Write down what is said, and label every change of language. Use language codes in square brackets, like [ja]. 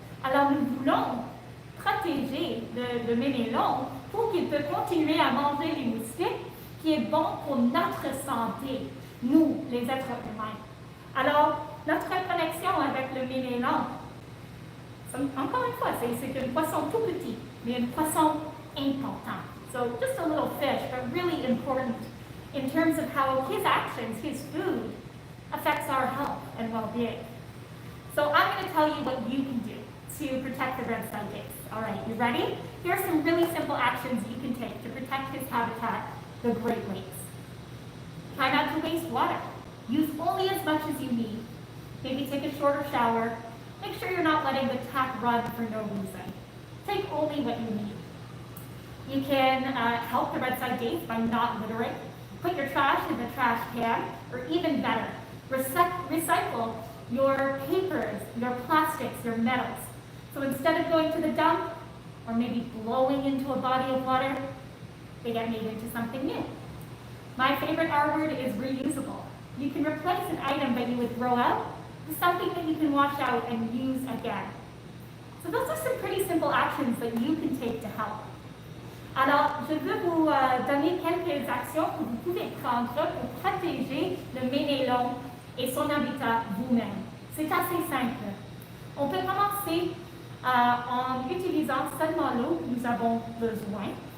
[fr] Alors nous voulons protéger le mélélon pour qu'il puisse continuer à manger les moustiques, qui est bon pour notre santé, nous, les êtres humains. Alors, notre connexion avec le mélélon, encore une fois, c'est un poisson tout petit, mais un poisson important. [en] So just a little fish, but really important in terms of how his actions, his food, affects our health and well-being. So I'm going to tell you what you can do to protect the red-side dace. All right, you ready? Here are some really simple actions you can take to protect his habitat, the Great Lakes. Try not to waste water. Use only as much as you need. Maybe take a shorter shower. Make sure you're not letting the tap run for no reason. Take only what you need. You can help the red-side dace by not littering. Put your trash in the trash can, or even better, recycle your papers, your plastics, your metals. So instead of going to the dump, or maybe blowing into a body of water, they get made into something new. My favorite R word is reusable. You can replace an item that you would throw out with something that you can wash out and use again. So those are some pretty simple actions that you can take to help. [fr] Alors, je veux vous donner quelques actions que vous pouvez prendre pour protéger le mélélon et son habitat vous-même. C'est assez simple. On peut commencer en utilisant seulement l'eau que nous avons besoin.